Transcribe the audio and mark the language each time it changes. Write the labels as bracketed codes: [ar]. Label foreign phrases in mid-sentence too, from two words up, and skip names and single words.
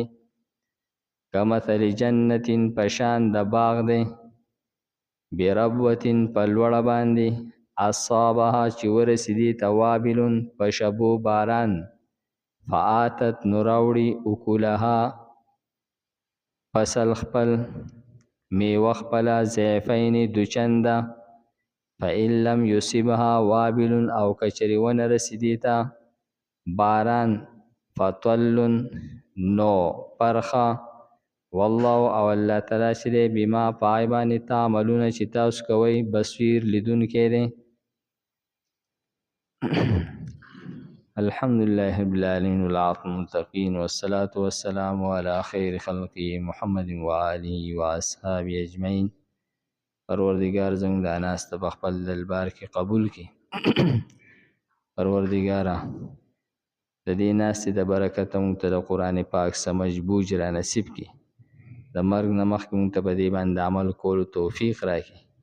[ar] کمثل جنت، [ps] پشان د باغ دی، بربوتن، په لوړه باندې، اصابها، چې ورسېدې ته وابل، په شبو باران، فآتت، نو راوړي اکلها، فصل خپل، میوه خپله، ضعفین، دوچنده. [ar] فإن لم یصبها وابل، [ps] او کچرې ونه رسېدې ته باران، فطل، نو پرخه. والله، او الله تعالی چې دی، بما پای باندې تعملون، چې تاسو کوئ، بصیر، لیدونکی دی. [ar] الحمدلله رب العالمین، والعاقبة للمتقین، والصلاة والسلام على خیر خلقه محمد وآله واصحابه اجمعین. [ps] پروردگار زموږ دا ناسته په خپل دربار کې قبول کړي. پروردگاره د دې ناستې د برکته موږ ته د قرآن پاک [ur] سمجھ بوج [ps] را نصیب کړي. د مرګ نه مخکې موږ ته په دې باندې عمل کولو توفیق راکړي.